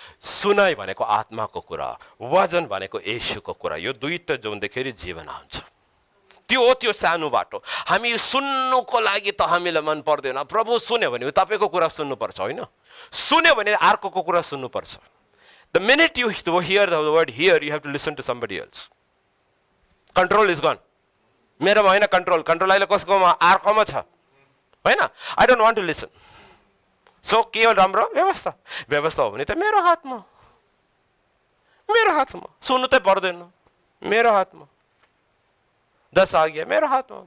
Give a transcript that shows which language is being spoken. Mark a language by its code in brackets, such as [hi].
[ne] सुनाइ भनेको आत्माको कुरा, वचन भनेको येशूको कुरा। यो दुईटा जोड्दाखेरि जीवन आउँछ। त्यो हो त्यो सानो बाटो। हामी सुन्नुको लागि त हामीलाई मन पर्दैन। प्रभु सुन्यो भने तपाईँको कुरा सुन्नुपर्छ, होइन? सुन्यो भने अर्कोको कुरा सुन्नुपर्छ। [en] The minute you hear the word here, you have to listen to somebody else. Control is gone. [ne] मेरोमा होइन कन्ट्रोल, कन्ट्रोल अहिले कसकोमा? अर्कोमा छ। होइन? [en] I don't want to listen. [ne] So के हो राम्रो? व्यवस्था. व्यवस्था हो भने त मेरो हातमा सुन्नु त पर्दैन. मेरो हातमा 10 आज्ञा मेरो हातमा.